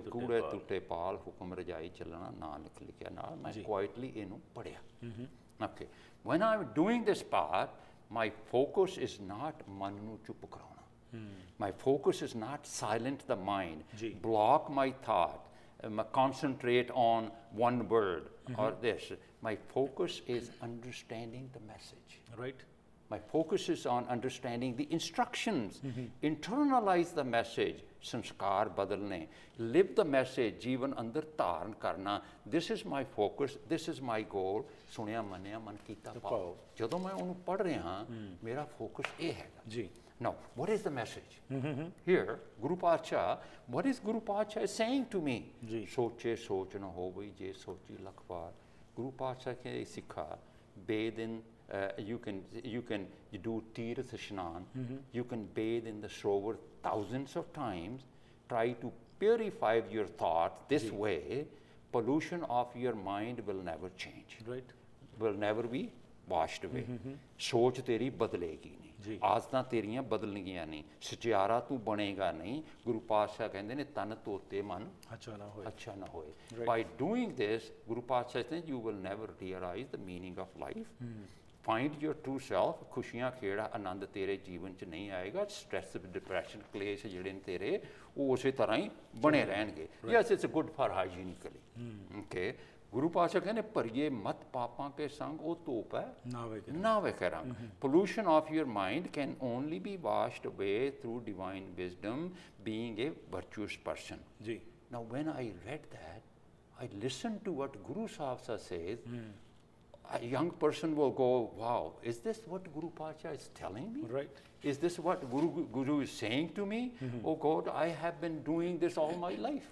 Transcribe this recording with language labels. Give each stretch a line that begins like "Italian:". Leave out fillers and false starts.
Punjabi: ਕਿਵ ਕੂੜੇ ਟੁੱਟੇ ਪਾਲ ਹੁਕਮ ਰਜਾਈ ਚੱਲਣਾ ਨਾਨਕ ਲਿਖਿਆ ਨਾਲ ਮੈਂ ਕੁਆਇਟਲੀ ਇਹਨੂੰ ਪੜਿਆ
English: okay when I am doing this part my focus is not
Punjabi: ਮਨ ਨੂੰ ਚੁੱਪ ਕਰਾਉਣਾ
English: My focus is not silent the mind block my thought concentrate on one word or this. My focus is understanding the message. Right. My focus is on understanding the instructions. Internalize the message.
Punjabi: Sanskar badalne.
English: Live the message.
Punjabi: Jeevan andar dharan karna.
English: This is my focus. This is my goal.
Punjabi: Sunya manya man kita pao.
English: Jadon main
Punjabi: ਉਹਨੂੰ ਪੜ੍ਹ ਰਿਹਾ ਹਾਂ ਮੇਰਾ focus ਇਹ ਹੈਗਾ. Ji.
English: Now, what is the message? Here, Guru Pacha, what is Guru Pacha saying to me?
Punjabi: Ji. Soche soch na hovai je sochi lakhwar.
English: Guru Pacha ke sikha, bathe in, you can do Tirth Shnan, you can bathe in the Srovar thousands of times, try to purify your thoughts this way, pollution of your mind will never change. Right. Will never be washed away.
Punjabi: ਸੋਚ ਤੇਰੀ ਬਦਲੇਗੀ ਨਹੀਂ ਆਦਤਾਂ ਤੇਰੀਆਂ ਬਦਲਣਗੀਆਂ ਨਹੀਂ ਸਚਿਆਰਾ ਤੂੰ ਬਣੇਗਾ ਨਹੀਂ ਗੁਰੂ ਪਾਤਸ਼ਾਹ ਕਹਿੰਦੇ ਨੇ ਤਨ ਧੋਤੇ ਮਨ ਅੱਛਾ ਨਾ ਹੋਏ
English: by doing this
Punjabi: ਗੁਰੂ ਪਾਤਸ਼ਾਹ ਕਹਿੰਦੇ
English: you will never realize the meaning of life find your true self
Punjabi: ਖੁਸ਼ੀਆਂ ਖੇੜਾ ਆਨੰਦ ਤੇਰੇ ਜੀਵਨ 'ਚ ਨਹੀਂ ਆਏਗਾ ਸਟ੍ਰੈਸ ਡਿਪਰੈਸ਼ਨ ਕਲੇਸ਼ ਜਿਹੜੇ ਨੇ ਤੇਰੇ ਉਹ ਉਸੇ ਤਰ੍ਹਾਂ ਹੀ ਬਣੇ ਰਹਿਣਗੇ
English: yes it's good for hygienically okay
Punjabi: ਗੁਰੂ ਪਾਤਸ਼ਾਹ ਕਹਿੰਦੇ ਭਰੀਏ ਮਤ ਪਾਪਾਂ ਕੇ ਸੰਗ ਉਹ ਧੂਪ ਹੈ ਨਾ ਵੇਖੇ ਰੰਗ
English: pollution of your mind can only be washed away through divine wisdom being a virtuous person.
Punjabi: Ji.
English: Now when I read that I listened to what Guru Sahib says a young person will go wow is this what Guru Pacha is telling me right is this what Guru is saying to me oh God I have been doing this all my life